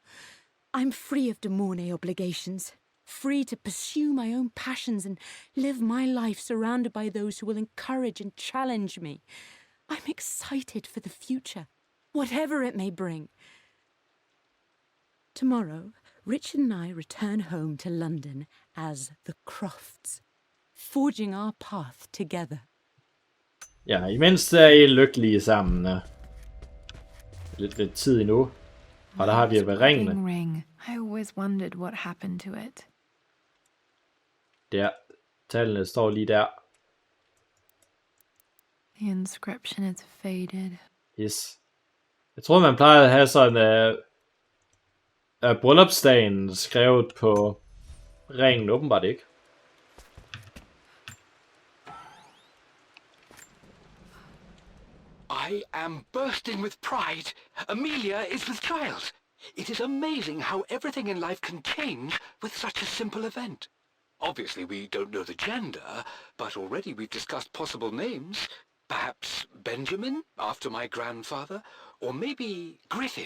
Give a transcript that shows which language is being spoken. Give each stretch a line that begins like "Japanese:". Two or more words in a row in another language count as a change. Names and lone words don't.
English: I'm free of Des Mornay obligations. Free to pursue my own passions and live my life surrounded by those who will encourage and challenge me. I'm excited for the future, whatever it may bring. Tomorrow, Richard and I return home to London as the Crofts, forging our path together.
Danish: Ja, imens er I lykkelige sammen. Lidt tid endnu. Og der har vi ved ringene. Ring.
English: I always wondered what happened to it.
Danish: Der. Tallene står lige der.
English: The inscription is faded. Yes.
Danish: Jeg tror man plejer at have sådan bryllupsdagen skrevet på ringen. Åbenbart ikke.
English: I am bursting with pride. Amelia is with child. It is amazing how everything in life can change with such a simple event. Obviously, we don't know the gender, but already we've discussed possible names. Perhaps Benjamin, after my grandfather, or maybe Griffin.